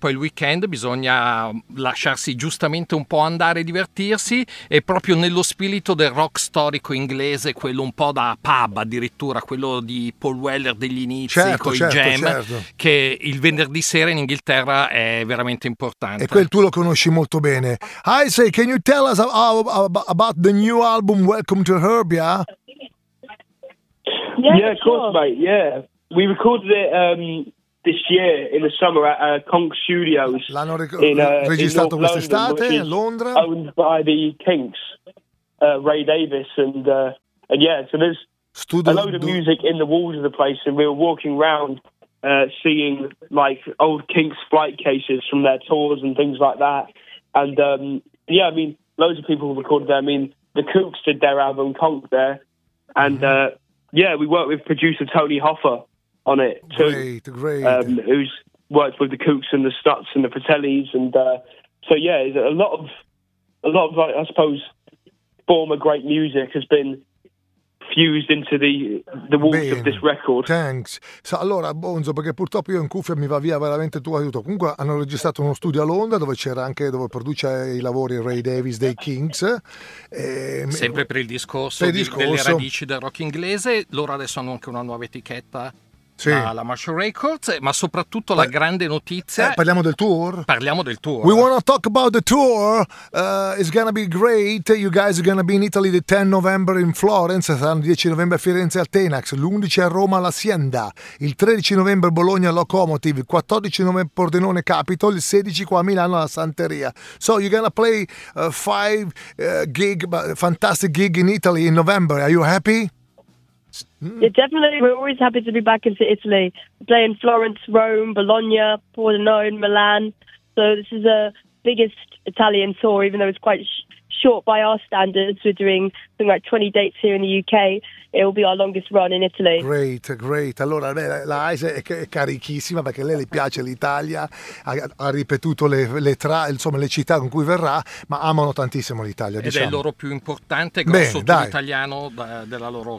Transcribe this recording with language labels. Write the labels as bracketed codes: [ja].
[it] e poi il weekend bisogna lasciarsi giustamente un po' andare e divertirsi, e proprio nello spirito del rock storico inglese, quello un po' da pub addirittura, quello di Paul Weller degli inizi, certo. Che il venerdì sera in Inghilterra è veramente importante. E quel tu lo conosci molto bene. [en] Isaac, can you tell us about the new album Welcome to Herbia? Yeah, of course, sure. Mate. Yeah, we recorded it this year in the summer at Conk Studios. [it] L'hanno registrato quest'estate a Londra, [en] owned by the Kinks, Ray Davis, and yeah. So there's Studio a load of music in the walls of the place, and we were walking around seeing like old Kinks flight cases from their tours and things like that. And yeah, I mean, loads of people recorded there. I mean, the Kooks did their album Conk there, and. Mm-hmm. Yeah, we worked with producer Tony Hoffer on it too. Great. Who's worked with the Kooks and the Stuts and the Fratellis, and so yeah, a lot of like, I suppose, former great music has been fused into the walls [it] Bene. [en] Of this record. Thanks. [it] So, allora, Bonzo, perché purtroppo io in cuffia mi va via veramente tuo aiuto. Comunque hanno registrato uno studio a Londra dove produce i lavori Ray Davis dei Kinks. Sempre per il discorso delle radici del rock inglese. Loro adesso hanno anche una nuova etichetta. Sì. La Marshall Records, ma soprattutto la grande notizia. Parliamo del tour. Parliamo del tour. [en] We want to talk about the tour. It's gonna be great. You guys are gonna be in Italy the 10 November in Florence. [it] Saranno 10 novembre a Firenze al Tenax, l'11 a Roma all'Hacienda, il 13 novembre Bologna Locomotive, il 14 novembre Pordenone Capitol, il 16 qua a Milano alla Santeria. [en] So you're gonna play five gig, fantastic gig in Italy in November. Are you happy? Yeah, definitely. We're always happy to be back into Italy. We play in Florence, Rome, Bologna, Pordenone, Milan. So this is the biggest Italian tour, even though it's quite short by our standards. We're doing something like 20 dates here in the UK. It will be our longest run in Italy. Great, great. [it] Allora, la Aise è carichissima perché lei le piace l'Italia, ha ripetuto le città con cui verrà, ma amano tantissimo l'Italia. Ed diciamo. È il loro più importante, grosso tour italiano della loro carriera.